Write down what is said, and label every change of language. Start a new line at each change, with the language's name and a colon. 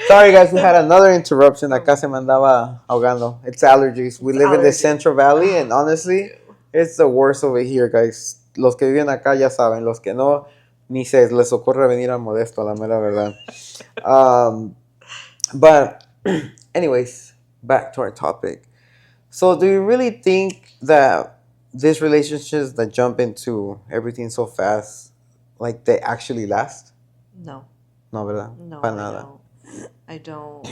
English: Sorry, guys, we had another interruption.
Spanish: Acá se me andaba ahogando.
English: It's allergies. We live in the Central Valley, and honestly, it's the worst over here, guys.
Spanish: Los que viven acá ya saben. Los que no, ni se les ocurre venir a Modesto, la mera verdad.
English: But, anyways, back to our topic. So, do you really think that these relationships that jump into everything so fast, like they actually last? No.
Spanish: No, ¿verdad? No, Para
English: I
Spanish: nada.
English: don't. I don't.